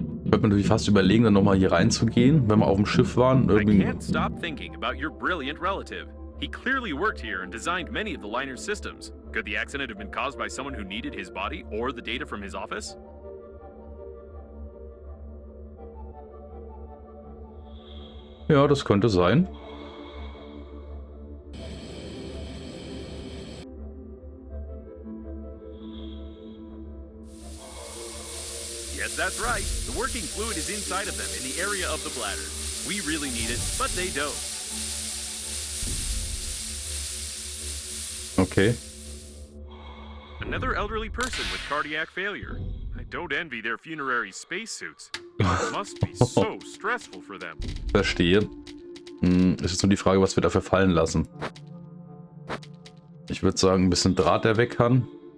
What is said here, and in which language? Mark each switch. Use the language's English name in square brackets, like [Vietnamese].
[German] Könnte man natürlich fast überlegen, dann nochmal hier reinzugehen, wenn wir auf dem Schiff waren. [English] I [German] Irgendwie. [English] can't stop thinking about your brilliant relative. He clearly worked here and designed many of the liner's systems. Could the accident have been caused by someone who needed his body or the data from his office? [German] Ja, das könnte sein. [English] Yes, that's right. The working fluid is inside of them in the area of the bladder. We really need it, but they don't. Okay. Another elderly person with cardiac failure. I don't envy their funerary spacesuits. It must be so stressful for them. [German] Verstehe. Ist jetzt nur die Frage, was wir dafür fallen lassen. Ich würde sagen, ein bisschen Draht, der weg kann.